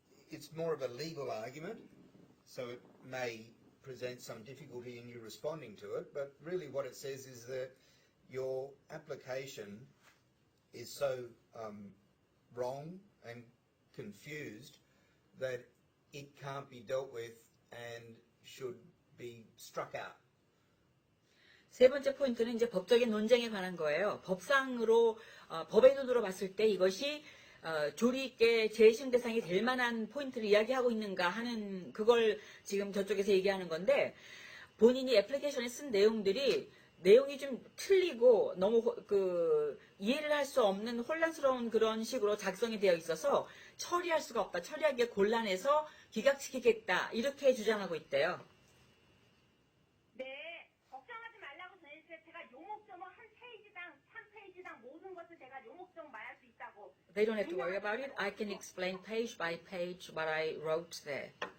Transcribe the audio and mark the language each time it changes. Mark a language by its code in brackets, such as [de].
[en] it's more of a legal argument, so it may present some difficulty in you responding to it, but really what it says is that your application is so wrong and confused that it can't be dealt with and should be struck out. [ko] 세 번째 포인트는 이제 법적인 논쟁에 관한 거예요. 법상으로, 법의 눈으로 봤을 때 이것이 조리 있게 재심 대상이 될 만한 포인트를 이야기하고 있는가 하는 그걸 지금 저쪽에서 얘기하는 건데, 본인이 애플리케이션에 쓴 내용이 좀 틀리고 너무 이해를 할 수 없는 혼란스러운 그런 식으로 작성이 되어 있어서 처리할 수가 없다. 처리하기가 곤란해서 기각시키겠다. 이렇게 주장하고 있대요. 네, 걱정하지 말라고 전해주세요. 제가 요목조목 한 페이지당 3페이지당 모든 것을 제가 요목조목 말할 수 있다고. [en] They don't have to worry about it. I can explain page by page what I wrote there.